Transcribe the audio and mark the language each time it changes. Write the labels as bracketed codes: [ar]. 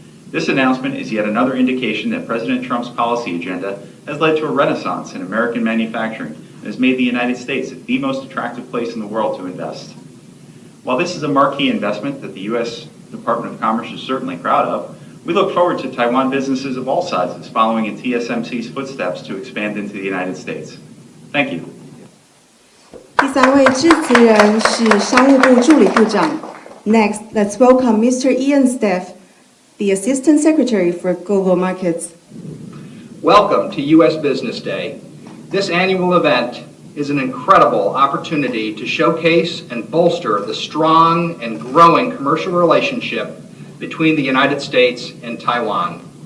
[en] This announcement is yet another indication that President Trump's policy agenda has led to a renaissance in American manufacturing and has made the United States the most attractive place in the world to invest. While this is a marquee investment that the U.S. Department of Commerce is certainly proud of, we look forward to Taiwan businesses of all sizes following in TSMC's footsteps to expand into the United States. Thank you. [zh] 第三位致辞人是商务部助理部长。 [en] Next, let's welcome Mr. Ian Steff, the Assistant Secretary for Global Markets. Welcome to U.S. Business Day. This annual event is an incredible opportunity to showcase and bolster the strong and growing commercial relationship between the United States and Taiwan.